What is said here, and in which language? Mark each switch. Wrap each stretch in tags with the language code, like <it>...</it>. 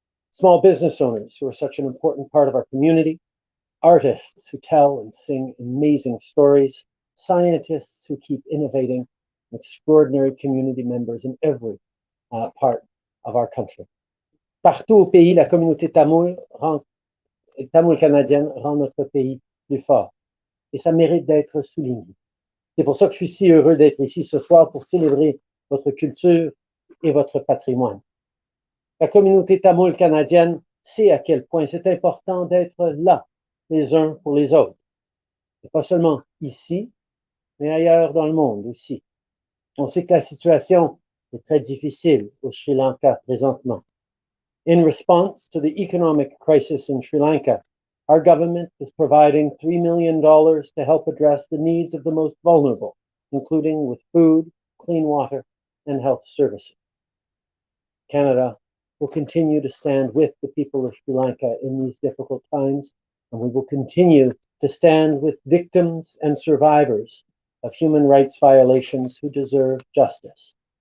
<en>Small business owners who are such an important part of our community, artists who tell and sing amazing stories, scientists who keep innovating, extraordinary community members in every part of our country.</en> <fr>Partout au pays, la communauté tamoul canadienne rend notre pays plus fort. Et ça mérite d'être souligné. C'est pour ça que je suis si heureux d'être ici ce soir pour célébrer votre culture et votre patrimoine. La communauté tamoul canadienne sait à quel point c'est important d'être là, les uns pour les autres. Et pas seulement ici, mais ailleurs dans le monde aussi. On sait que la situation est très difficile au Sri Lanka présentement.</fr> <en>In response to the economic crisis in Sri Lanka, our government is providing $3 million to help address the needs of the most vulnerable, including with food, clean water, and health services. Canada will continue to stand with the people of Sri Lanka in these difficult times, and we will continue to stand with victims and survivors of human rights violations who deserve justice.</en>